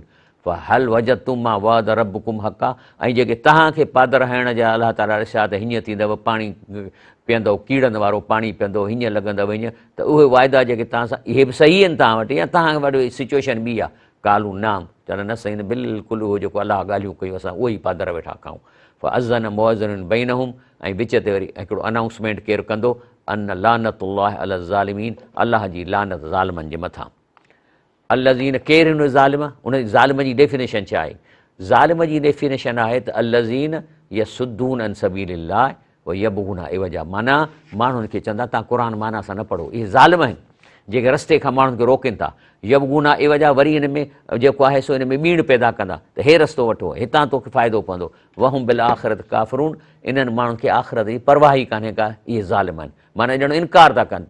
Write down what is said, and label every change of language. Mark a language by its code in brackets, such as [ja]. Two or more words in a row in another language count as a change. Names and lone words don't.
[ar] هل وجدتم ما وعد ربكم حقا, [sd] ऐं जेके तव्हांखे पादर हणण जा अलाह ताला ॾिसा त हीअं थींदव, पाणी पीअंदव कीड़नि वारो पाणी पीअंदव, हीअं लॻंदव हीअं, त उहे वाइदा जेके तव्हां सां इहे बि सही आहिनि तव्हां वटि, या तव्हां वटि सिचुएशन ॿी आहे। [ar] قالوا نعم, [sd] चवनि न साईं बिल्कुलु उहो जेको अलाह ॻाल्हियूं कयूं असां उहो ई पादर वेठा खाऊं। [ar] أذن مؤذن بينهم, [sd] ऐं विच ते वरी हिकिड़ो अनाउंसमेंट केरु कंदो, [ar] أن لعنة الله على الظالمين, [sd] अलाह जी लानत ज़ालिमनि जे मथां। अल्लज़ीन, केरु हिन ज़ालिम, उन ज़ालिम जी डेफिनेशन छा आहे? ज़ालिम जी डेफिनेशन आहे त [ar] الذين يصدون عن سبيل الله ويبغونها عوجا, [sd] माना माण्हुनि खे चवंदा तव्हां क़ुर माना सां न पढ़ो, इहे ज़ालिम आहिनि जेके रस्ते खां माण्हुनि खे रोकनि था। [ar] يبغونها عوجا, [sd] वरी हिन में जेको आहे सो हिन में ॿीण पैदा कंदा त हे रस्तो वठो, हितां तोखे फ़ाइदो पवंदो। [ar] وهم بالآخرة كافرون, [sd] इन्हनि माण्हुनि खे आख़िरत जी परवाह ई कान्हे का, इहे ज़ालिम आहिनि, माना ॼण इनकार था कनि।